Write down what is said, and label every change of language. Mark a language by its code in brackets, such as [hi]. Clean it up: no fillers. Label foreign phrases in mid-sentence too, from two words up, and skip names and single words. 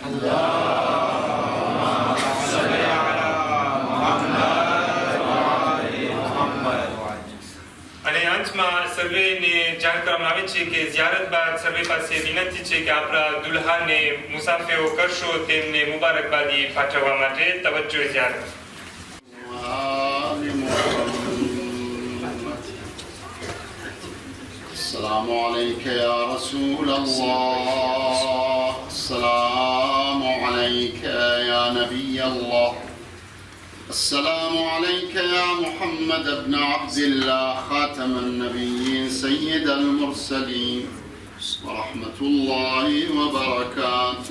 [gu] અને અંતમાં સર્વેને જાણ કરવામાં આવે છે કે ઝિયારત બાદ સર્વે પાસે વિનંતી છે કે આપણા દુલ્હાને મુસાફરો કરશો તેમને મુબારકબાદી પાઠવવા માટે તવજ્જો ઝિયારત [ar] السلام عليك يا رسول الله السلام عليك يا نبي الله السلام عليك يا محمد بن عبد الله خاتم النبيين سيد المرسلين ورحمة الله وبركاته